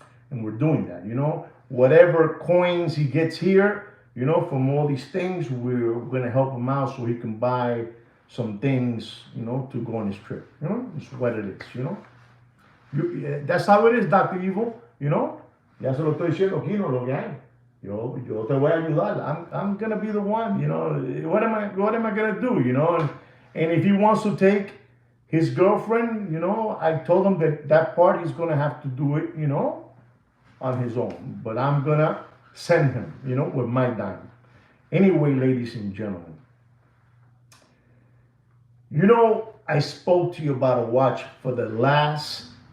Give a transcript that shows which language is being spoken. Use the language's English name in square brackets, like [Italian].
[English] And we're doing that, whatever coins he gets here, from all these things, we're gonna help him out so he can buy some things, to go on his trip. It's what it is, That's how it is, Dr. [Spanish] Evil, Ya se lo estoy diciendo, Kino, lo que hay. Yo te voy a ayudar. [English] I'm gonna be the one, What am I gonna do, And if he wants to take his girlfriend, I told him that part he's gonna have to do it, on his own. But I'm gonna send him, with my dime. Anyway, ladies and gentlemen, I spoke to you about a watch for the last